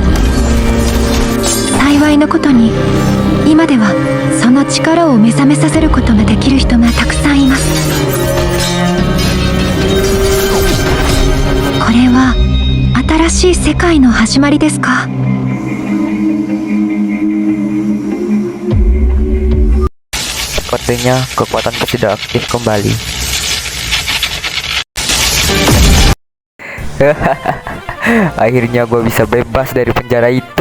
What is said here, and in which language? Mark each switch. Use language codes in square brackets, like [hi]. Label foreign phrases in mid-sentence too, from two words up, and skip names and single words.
[ja] 幸いのことに今ではその力を目覚めさせることができる人がたくさんいます。これは新しい世界の始まりですか？ [id] Sepertinya kekuatanku tidak aktif kembali. Akhirnya gue bisa bebas dari penjara itu.